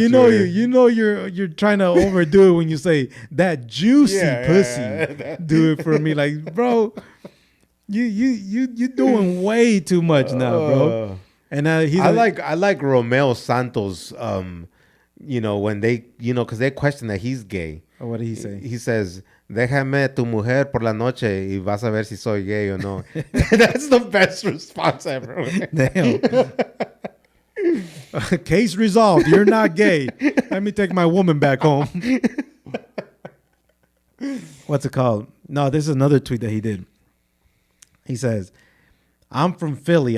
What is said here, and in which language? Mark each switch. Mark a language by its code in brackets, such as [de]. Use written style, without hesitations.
[en] You're trying to overdo it when you say that juicy pussy do it for me. Like, bro, you doing way too much now, bro. And I like Romeo Santos. When they because they question that he's gay. What did he say? He says, [es] "Déjame tu mujer por la noche y vas a ver si soy gay o no." [en] That's the best response ever. Damn. Case resolved. You're not gay. Let me take my woman back home. What's it called? No, this is another tweet that he did. He says, "I'm from Philly.